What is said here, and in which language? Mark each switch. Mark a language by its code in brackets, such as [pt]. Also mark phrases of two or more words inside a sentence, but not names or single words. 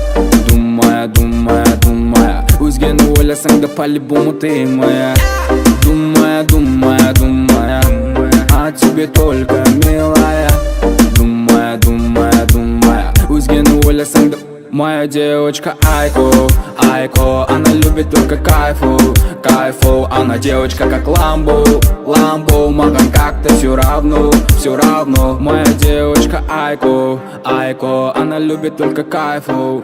[ru] Думая [kk] өзгені ойласаң да [ru] по-любому ты моя. Думая о тебе только, милая. [kk] Думая өзгені ойласаң да. [ru] Моя девочка Айко, она любит только кайфу. Она девочка как Ламбо, маған как-то все равно. Моя девочка Айко, она любит только кайфу.